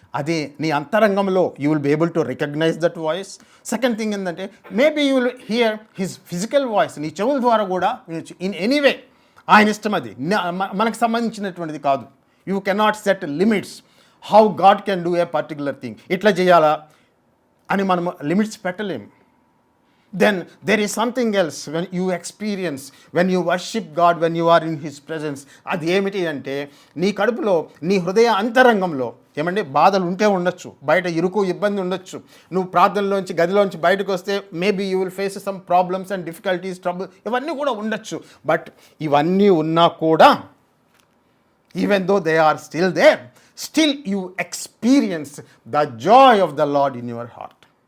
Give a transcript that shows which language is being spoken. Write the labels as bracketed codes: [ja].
[te] అదే నీ అంతరంగంలో [en] You will be able to recognise that voice. Second thing ఏంటంటే maybe you will hear his physical voice. [te] నీ చెవుల ద్వారా కూడా వినొచ్చు. ఇన్ ఎనీవే ఆయన ఇష్టం, అది మనకు సంబంధించినటువంటిది కాదు. [en] You cannot set limits how God can do a particular thing. [te] ఇట్లా చేయాలా అని మనం లిమిట్స్ పెట్టలేము. [en] Then there is something else when you experience, when you worship God, when you are in His presence. [te] అది ఏమిటి అంటే నీ కడుపులో, నీ హృదయ అంతరంగంలో ఏమంటే బాధలు ఉంటే ఉండొచ్చు, బయట ఇరుకు ఇబ్బంది ఉండొచ్చు. నువ్వు ప్రార్థనలోంచి గదిలోంచి బయటకు వస్తే [en] maybe you will face some problems and difficulties, [te] trouble, ఇవన్నీ కూడా ఉండొచ్చు. [en] but [te] ఇవన్నీ ఉన్నా కూడా [en] Even though they are still there, still you experience the joy of the Lord in your heart.